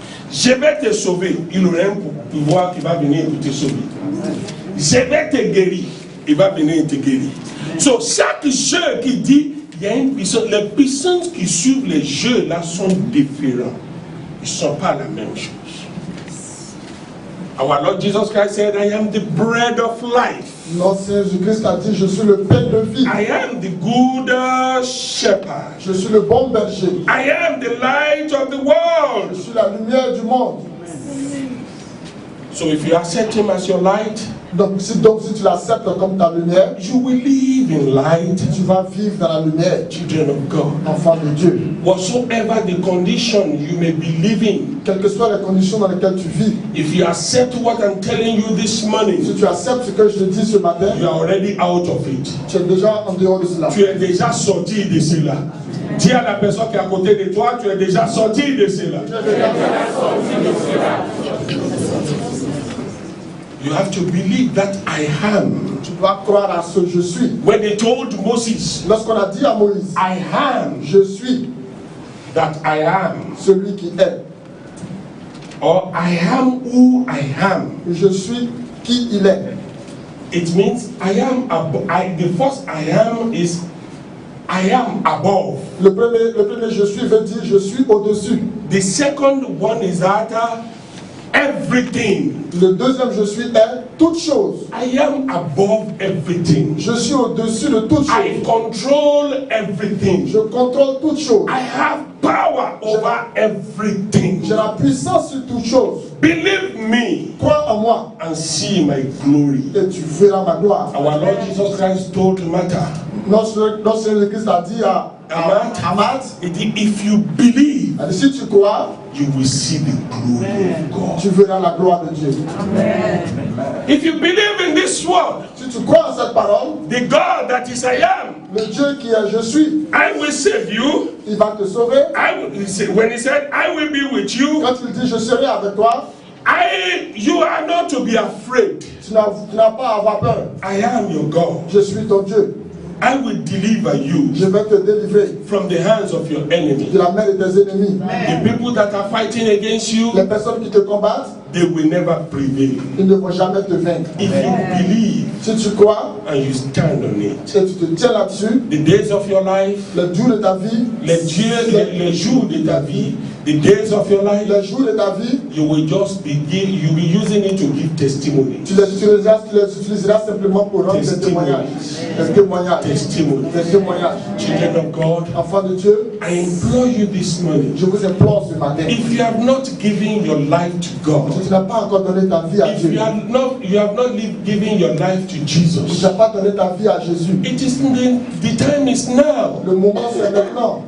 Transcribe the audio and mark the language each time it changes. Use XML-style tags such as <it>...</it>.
<fr>Je vais te sauver, il aura un pouvoir qui va venir pour te sauver. Je vais te guérir, il va venir te guérir. So, chaque jeu qui dit, il y a une puissance. Les puissances qui suivent les jeux là sont différents. Ils ne sont pas la même chose.</fr> <en>Our Lord Jesus Christ said, I am the bread of life.</en> <fr>Notre Seigneur Jésus-Christ a dit, je suis le pain de vie.</fr> <en>I am the good shepherd.</en> <fr>Je suis le bon berger.</fr> <en>I am the light of the</en> <fr>Je</fr> <en>world.</en> <fr>suis la lumière du monde.</fr> <en>So if you accept him as your light,</en> <fr>Donc si tu l'acceptes comme ta lumière,</fr> <en>you will live in light.</en> <fr>tu vas vivre dans la lumière,</fr> <en>Children of God.</en> <fr>enfant de Dieu.</fr> <en>Whatsoever the condition you may be living,</en> <fr>Quelles que soient les conditions dans lesquelles tu vis,</fr> <en>if you accept what I'm telling you this morning,</en> <fr>si tu acceptes ce que je te dis ce matin,</fr> <en>you are already out of it.</en> <fr>tu es déjà en dehors de cela. Tu es déjà sorti de cela. Dis à la personne qui est à côté de toi, tu es déjà sorti de cela.</fr> <en>You have to believe that I am.</en> <fr>Tu dois croire à ce je suis.</fr> <en>When they told Moses,</en> <fr>Lorsqu'on a dit à Moïse,</fr> <en>I am</en> <fr>je suis</fr> <en>that I am,</en> <fr>celui qui est,</fr> <en>or I am who I am,</en> <fr>je suis qui il est.</fr> <en>it means I am the first I am is I am above.</en> <fr>Le premier je suis veut dire je suis au-dessus.</fr> <en>The second one is that everything.</en> <fr>Le deuxième je suis est toute chose.</fr> <en>I am above everything.</en> <fr>Je suis au-dessus de toute</fr> <en>I</en> <fr>chose.</fr> <en>control everything.</en> <fr>Je contrôle toute chose.</fr> <en>I have power over everything.</en> <fr>J'ai la puissance sur toute chose.</fr> <en>Believe me</en> <fr>Crois en moi</fr> <en>and see my glory.</en> <fr>et tu verras ma gloire.</fr> <en>Our Lord Jesus Christ told Martha,</en> <fr>Notre Seigneur Christ a dit à Marthe,</fr> <en>he dit, if you believe,</en> <fr>a dit, si tu crois,</fr> <en>you will see the glory of God.</en> <fr>tu verras la gloire de Dieu.</fr> <en>If you believe in this word,</en> <fr>Si tu crois en cette parole,</fr> <en>the God that is I am,</en> <fr>le Dieu qui est je suis,</fr> <en>I will save you.</en> <fr>il va te sauver.</fr> <en>When he said, I will be with you,</en> <fr>Quand il dit je serai avec toi,</fr> <en>you are not to be afraid.</en> <fr>tu n'as pas à avoir peur.</fr> <en>I am your God.</en> <fr>Je suis ton Dieu.</fr> <en>I will deliver you</en> <fr>Je vais te délivrer</fr> <en>from the hands of your enemy.</en> <fr>de la main de tes ennemis.</fr> <en>The people that are fighting against you,</en> <fr>Les personnes qui te combattent,</fr> <en>they will never prevail.</en> <fr>ils ne vont jamais te vaincre.</fr> <en>If you believe</en> <fr>Si tu crois</fr> <en>and you stand on it,</en> <fr>et tu te tiens là-dessus,</fr> <en>the days of your life,</en> <fr>les jours de ta vie, les jours de ta vie,</fr> <en>the days of your life,</en> <fr>les jours de ta vie,</fr> <en>you will just you'll be using it to give testimony.</en> <fr>tu les utiliseras simplement pour rendre des témoignages. Des témoignages.</fr> <en>Testimony.</en> <fr>Des témoignages.</fr> <en>Children of God,</en> <fr>Enfants de Dieu,</fr> <en>I implore you this morning,</en> <fr>je vous implore ce matin.</fr> <en>if you have not given your life to God,</en> <fr>Si tu n'as pas encore donné ta vie à</fr> <en>if</en> <fr>Dieu,</fr> <en>you have not given your life to</en> <fr>si tu</fr> <en>Jesus,</en> <fr>n'as pas donné ta vie à Jésus,</fr> <en>it is the time is now.</en> <fr>le moment c'est maintenant.</fr>